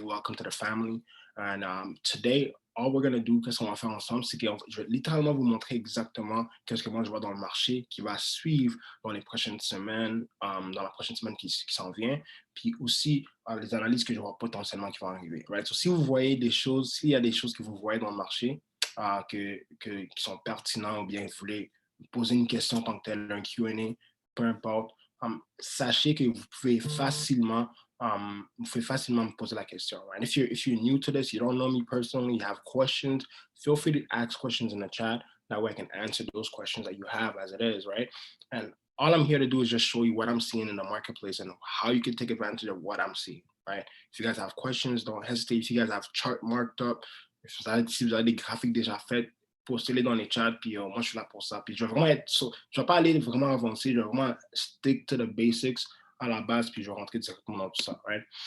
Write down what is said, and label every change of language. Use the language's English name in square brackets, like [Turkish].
[English] Welcome to the family. And today, all we're gonna do, [French] qu'est-ce qu'on va faire ensemble, c'est que je vais littéralement vous montrer exactement qu'est-ce que moi je vois dans le marché qui va suivre dans les prochaines semaines, dans la prochaine semaine qui s'en vient, puis aussi les analyses que je vois potentiellement qui vont arriver. [English] Right? [French] So si vous voyez des choses, s'il y a des choses que vous voyez dans le marché, qui sont pertinents ou bien vous voulez poser une question en tant que tel, un Q&A, peu importe, sachez que vous pouvez facilement me poser la question. [English] Right? If you're new to this, you don't know me personally, you have questions, feel free to ask questions in the chat. That way I can answer those questions that you have as it is, right? And all I'm here to do is just show you what I'm seeing in the marketplace and how you can take advantage of what I'm seeing, right? If you guys have questions, don't hesitate. If you guys have chart marked up, [French] si vous avez des graphiques déjà faits, postez-les dans les chats, puis moi je suis là pour ça. Puis je vais vraiment je vais pas aller vraiment avancer, je vais vraiment [English] stick to the basics [French] à la base, puis je vais rentrer directement dans tout ça, [English] right?